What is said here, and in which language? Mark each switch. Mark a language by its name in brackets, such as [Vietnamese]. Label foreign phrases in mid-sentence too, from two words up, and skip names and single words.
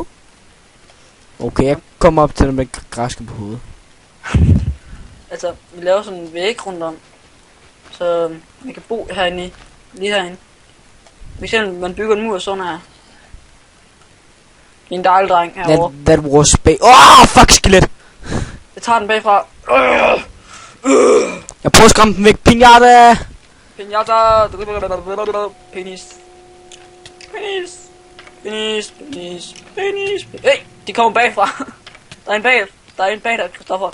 [Danish] Okay, jeg kommer op til dig med græske på hovedet. Altså, vi laver sådan en væg rundt om. Så man kan bo herinde i. Lige herinde. For eksempel, man bygger en mur sådan her. En dejlig dreng herovre. [English] That was fuck, [Danish] skelet! Jeg tager den bagfra. Jeg prøver at skræmme den væk. Pinata! Pinata. Penis. Hey, de kommer bagfra. Der er en bag der, Christoffer.